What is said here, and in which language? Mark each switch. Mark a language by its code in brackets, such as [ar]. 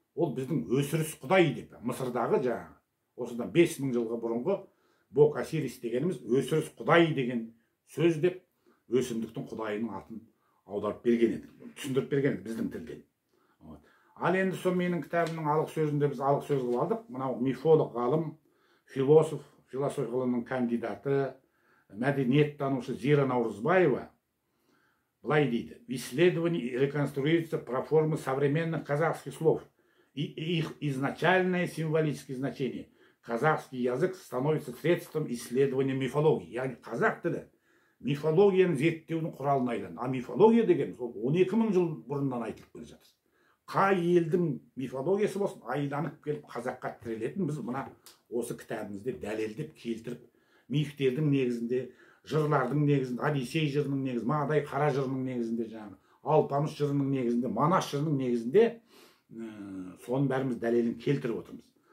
[kk] Ол біздің өсіріс құдайы деп. Мысырдағы жаңағы осыдан 5000 жылға бұрынғы Бог Осирис дегеніміз өсіріс құдайы деген сөз деп өсімдіктің құдайының атын аударып берген еді. Түсіндіріп берген еді біздің тілден. Ал енді сол менің кітабымның алық сөзінде біз алық сөз қылып алдық. Мынау мифолог ғалым, философ, философия ғылымының кандидаты, мәдениеттанушы Зира Наурызбаева былай дейді: [ru] в исследовании реконструируется проформа современных казахских слов и их изначальное символическое значение. Казахский язык становится средством исследования мифологии. [kk] Яғни қазақ тілі мифологияны зерттеудің құралына айналды. А мифология деген сол 12.000 жыл бұрыннан айтылып келе жатыр. Қай елдің мифологиясы болсын, айданып келіп қазаққа тірелетін біз мына осы кітабымызда дәлелдеп келтіріп, мифтердің негізінде, жырлардың негізінде, Одиссей жырының негізінде, Мадай қара жырының негізінде, жаңағы Алпамыс жырының негізінде, Манас жырының негізінде соның бәріміз дәлелін келтіріп отырмыз.